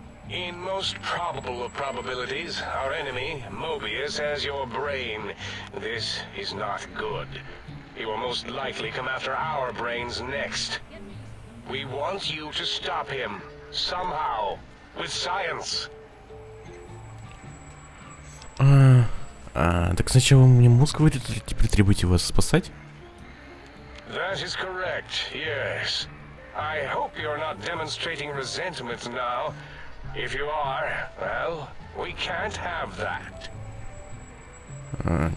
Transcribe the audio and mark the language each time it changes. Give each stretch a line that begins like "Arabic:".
English: In most probable of probabilities, our enemy, Mobius, has your brain. This is not good. He will most likely come after our brains next. We want you to stop him, somehow, with science.
Russian: Так сначала мне мозг вырезали, теперь требуете вас спасать?
English: That is correct, yes. I hope you're not demonstrating resentment now. If you are, well, we can't have that.